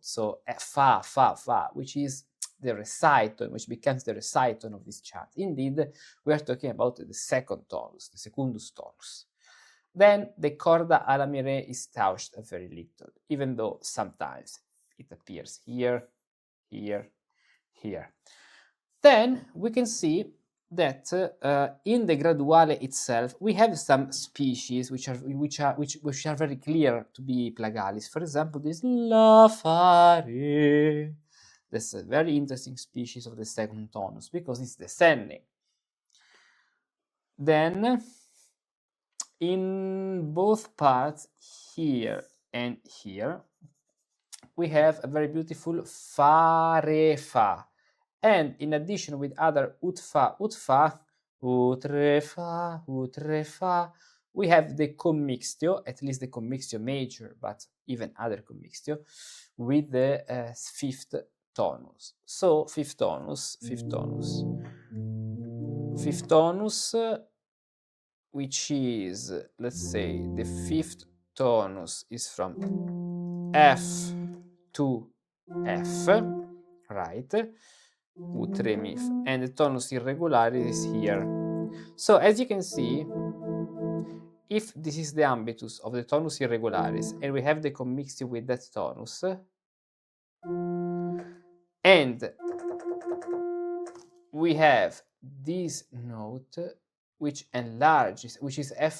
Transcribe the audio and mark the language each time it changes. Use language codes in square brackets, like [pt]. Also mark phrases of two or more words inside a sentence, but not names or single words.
[en] So fa, which is the reciton, which becomes the reciton of this chant. Indeed, we are talking about the second tonus, the [la] secundus tonus. [en] Then the corda ala mi re is touched a very little, even though sometimes it appears here, here, here. Then we can see that in the Graduale itself we have some species which are very clear to be plagalis. For example, this la fa re. That's a very interesting species of the second tonus because it's descending. Then in both parts, here and here, we have a very beautiful fa re fa. And in addition with other ut fa, ut re fa, ut re fa, we have the commixtio, at least the [la] commixtio major, [en] but even other commixtio, with the fifth tonus. So fifth tonus, which is, let's say, the fifth tonus is from F to F, right? Ut, re, mi, and the [la] tonus irregularis [en] is here. So as you can see, if this is the ambitus of the [la] tonus irregularis [en] and we have the commixtio with that tonus, and we have this note which enlarges, which is F